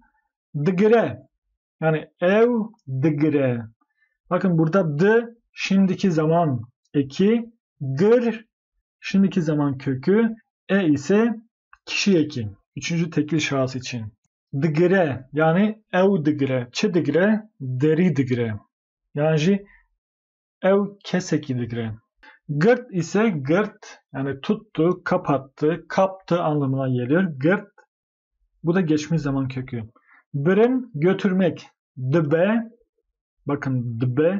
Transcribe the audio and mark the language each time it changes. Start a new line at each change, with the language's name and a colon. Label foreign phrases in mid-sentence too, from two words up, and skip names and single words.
Kurdish: Dıgre. Yani ev dıgre.
Turkish: Bakın burada d şimdiki zaman eki. Gır şimdiki zaman kökü. E ise kişi eki. 3. tekil şahıs için.
Kurdish: Dıgre yani ev dıgre. Çi dıgre? Deri dıgre. Yani ev keseki dıgre.
Turkish: Gırt ise gırt yani tuttu, kapattı, kaptı anlamına geliyor. Gırt bu da geçmiş zaman kökü.
Kurdish: Bırın götürmek. Dıbe. Bakın dıbe.